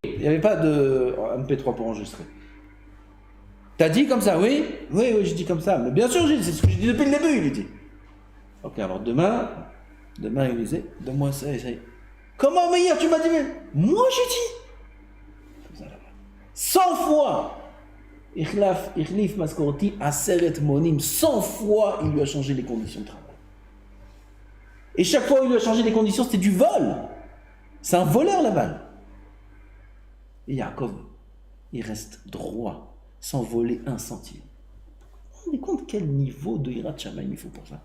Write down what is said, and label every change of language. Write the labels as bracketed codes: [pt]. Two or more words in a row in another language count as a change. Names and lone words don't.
[fr] Il n'y avait pas de MP3 pour enregistrer. T'as dit comme ça, oui, j'ai dit comme ça. Mais bien sûr, c'est ce que j'ai dit depuis le début, il dit. Ok, alors demain, il disait, donne-moi ça et ça. Comment, mais hier, tu m'as dit, mais moi, j'ai dit. Comme ça, là-bas. 100 fois. [he] החליף משכרתי עשרת מנים. [fr] 100 fois, il lui a changé les conditions de travail. Et chaque fois, il lui a changé les conditions, c'était du vol. C'est un voleur, là-bas. Et Yaakov, il reste droit. Sans voler un centime. Vous vous rendez compte quel niveau de [he] יראת שמים [fr] il faut pour ça?